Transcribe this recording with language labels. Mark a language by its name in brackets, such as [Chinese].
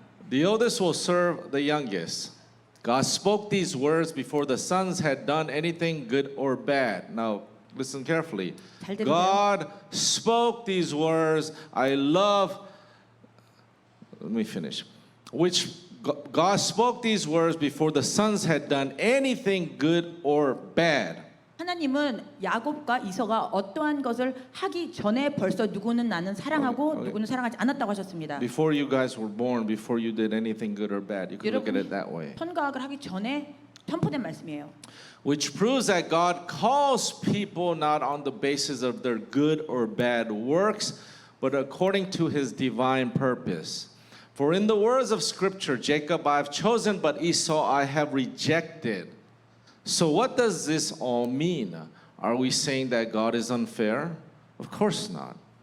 [English] The oldest will serve the youngest. God spoke these words before the sons had done anything good or bad. Now, listen carefully. [Korean] 잘 들으세요. [English] God spoke these words. Let me finish. God spoke these words before the sons had done anything good or bad. [Korean] 하나님은 야곱과 이서가 어떠한 것을 하기 전에 벌써 누구는 나는 사랑하고 누구는 사랑하지 않았다고 하셨습니다. [English] Before you guys were born, before you did anything good or bad. You can look at it that way. [Korean] 선과학을 하기 전에 선포된 말씀이에요. [English] Which proves that God calls people not on the basis of their good or bad works, but according to his divine purpose. For in the words of Scripture, Jacob I have chosen, but Esau I have rejected. So what does this all mean? Are we saying that God is unfair? Of course not.